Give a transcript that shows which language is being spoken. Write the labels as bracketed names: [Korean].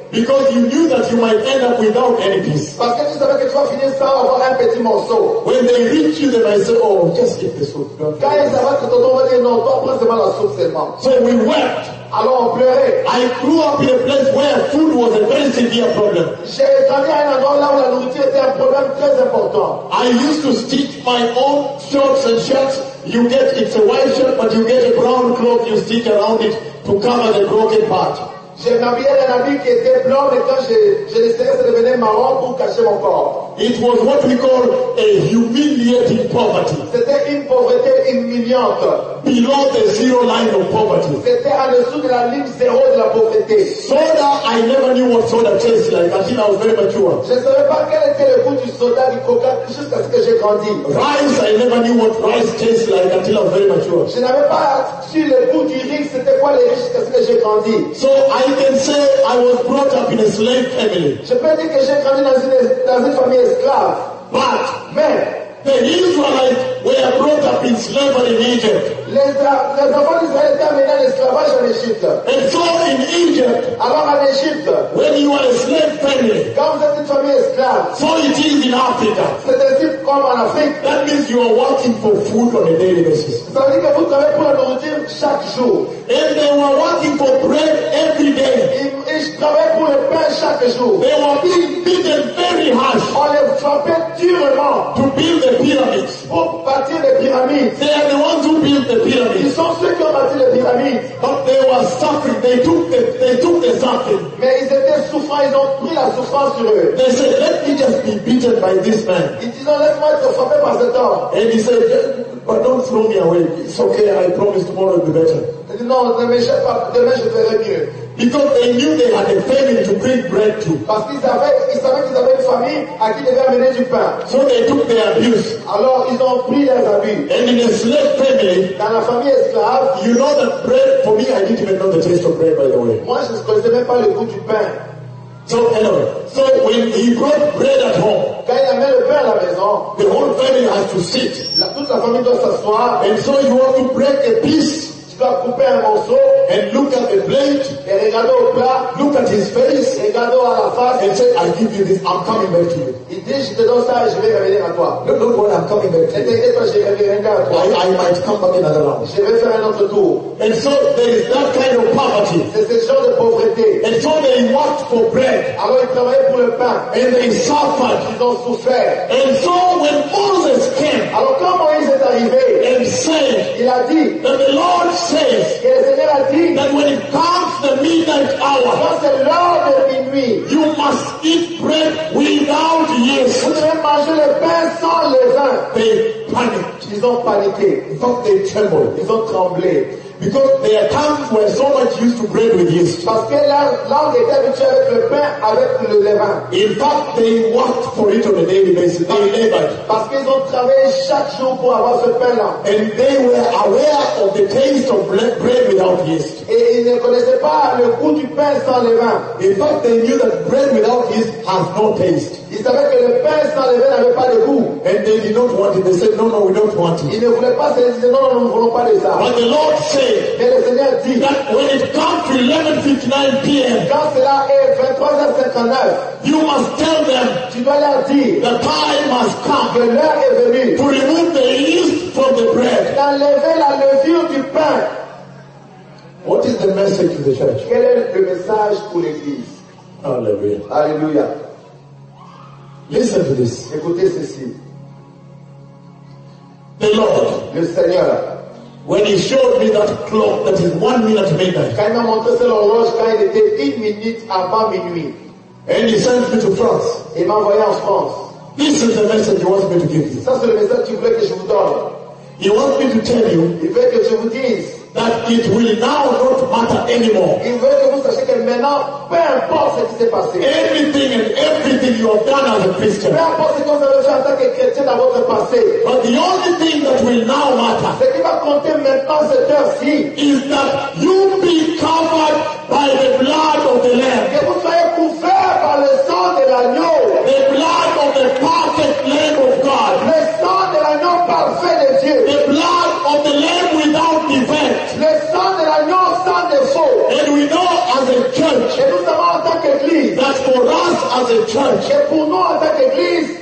[English] Because you knew that you might end up without any piece. [French] Parce que tu savais que tu vas finir sans avoir un petit morceau. [English] When they reach you, they might say, oh, just get the soup. [French] Quand ils savaient que tonton va dire, non, toi, prends seulement la soupe seulement. [English] So we wept. [French] Alors on pleurait. [English] I grew up in a place where food was a very severe problem. [French] J'ai grandi à un endroit là où la nourriture était un problème très important. [English] I used to stitch my own shorts and shirts. You get, it's a white shirt, but you get a brown cloth you stitch around it to cover the broken part. [French] J'ai m'habillé d'un habit qui était blanc, mais quand je l'essayais, ça devenait marron pour cacher mon corps. [English] It was what we call a humiliating poverty. [French] C'était une pauvreté humiliante. [English] Below the zero line of poverty. [French] C'était en dessous de la ligne zéro de la pauvreté. [English] Soda, I never knew what soda tastes like until I was very mature. [French] Je ne savais pas quel était le goût du soda, du coca, jusqu'à ce que j'ai grandi. [English] Rice, I never knew what rice tastes like until I was very mature. [French] Je n'avais pas su le goût du riz, c'était quoi le riz jusqu'à ce que j'ai grandi. [English] So I can say I was brought up in a slave family. [French] Je peux dire que j'ai grandi dans une famille. [English] But man, the Israelites were brought up in slavery in Egypt. [French] Les enfants d'Israël étaient amenés à l'esclavage en Égypte. [English] And so in Egypt, [French] alors en Égypte, [English] when you are a slave family, [French] quand vous êtes une famille esclave, [English] so it is in Africa. [French] C'est ainsi comme en Afrique. [English] That means you are working for food on a daily basis. [French] Ça veut dire que vous travaillez pour la nourriture chaque jour. [English] And they were working for bread every day. [French] Ils travaillaient pour le pain chaque jour. [English] They were being beaten very harsh. [French] On les frappait durement. [English] To build the pyramids. [French] Pour bâtir les pyramides. [English] They are the ones who built the pyramids. [French] Ils sont ceux qui ont bâti les pyramides. [English] But they were suffering. They took the suffering. [French] Mais ils étaient souffrants. Ils ont pris la souffrance sur eux. [English] They said, let me just be beaten by this man. [French] Ils disaient, laisse-moi être frappé par cet homme. [English] And he said, but don't throw me away. It's okay. I promise tomorrow will be better. [French] Il dit, non, ne m'échappe pas. Demain je verrai mieux. [English] Because they knew they had a family to bring bread to. [French] Parce qu'ils savaient qu'ils avaient une famille à qui devaient amener du pain. [English] So they took their abuse. [French] Alors ils ont pris leurs abus. [English] And in a slave family, [French] dans la famille esclave, [English] you know that bread, for me, I didn't even know the taste of bread, by the way. [French] Moi, je ne connaissais même pas le goût du pain. [English] So anyway, so when he brought bread at home, [French] quand il amène le pain à la maison, [English] the whole family has to sit. [French] Toute la famille doit s'asseoir. [English] And so you want to break a piece. [French] À couper un morceau, [English] and look at the plate, [French] et regarder au plat, [English] look at his face, [French] et regarder à la face, [English] and say, I give you this, I'm coming back to you. [French] Il dit, je te donne ça et je vais revenir à toi. [English] No, no, no, I'm coming back to you. [French] Et t'inquiète pas, je vais revenir à toi. [English] I might come back another round. [French] Je vais faire un autre tour. [English] And so there is that kind of poverty. [French] C'est ce genre de pauvreté. [English] And so they worked for bread. [French] Alors ils travaillaient pour le pain. [English] And they suffered. [French] Ils ont souffert. [English] And so when Moses came, [French] alors quand Moïse est arrivé, [English] and said, [French] il a dit, [English] that the Lord says, [French] et le Seigneur a dit, [English] that when it comes the midnight hour, [French] quand c'est l'heure de minuit, [English] you must eat bread without yeast. [French] Vous devez manger le pain sans levain. [English] They panicked. [French] Ils ont paniqué. [English] But they trembled. [French] Ils ont tremblé. [English] Because their tongues were so much used to bread with yeast. [French] Parce que leur langue était habituée avec le pain avec le levain. [English] In fact, they worked for it on a daily basis. They labored. [French] Parce qu'ils ont travaillé chaque jour pour avoir ce pain-là. [English] And they were aware of the taste of bread without yeast. [French] Et ils ne connaissaient pas le goût du pain sans levain. [English] In fact, they knew that bread without yeast has no taste. [French] Ils savaient que le pain sans levain n'avait pas de goût. [English] And they did not want it. They said, no, no, we don't want it. [French] Ils ne voulaient pas, ils disaient, non, non, nous ne voulons pas de ça. [English] But the Lord said, [French] mais le Seigneur dit, [English] that when it comes to 11:59 p.m. [French] quand cela est 23h59, [English] you must tell them, [French] tu dois leur dire, [English] the time must come, [French] que l'heure est venue, [English] to remove the yeast from the bread, [French] d'enlever la levure du pain. [English] What is the message to the church? [French] Quel est le message pour l'église? [English] Hallelujah. [French] Alléluia. [English] Listen to this. [French] Écoutez ceci. [English] The Lord, [French] le Seigneur, [English] when he showed me that clock that is 1 minute midnight, [French] quand il m'a montré cette horloge, quand il était 1 minute avant minuit, [English] and he sent me to France, [French] il m'a envoyé en France. [English] This is the message he wants me to give you. [French] Ça c'est le message qu'il veut que je vous donne. [English] He wants me to tell you. [French] Il veut que je vous dise [English] that it will now not matter anymore. [French] Il veut que vous sachiez que maintenant, peu importe ce qui s'est passé, [English] anything and everything you have done as a Christian, [French] peu importe ce que vous avez fait en tant que chrétien dans votre passé, [English] but the only thing that will now matter, [French] ce qui va compter maintenant cette heure-ci, [English] is that you be covered by the blood of the Lamb. [French] Que vous soyez couverts par le sang de l'agneau. [English] The blood of the perfect Lamb of God. [French] Le sang de l'agneau parfait de Dieu. [English] The blood of the Lamb without defect. [French] Le sang de l'agneau sans défaut. [English] And we know as a church, [French] et nous savons en tant qu'église, [English] that for us as a church, [French] et pour nous en tant qu'église,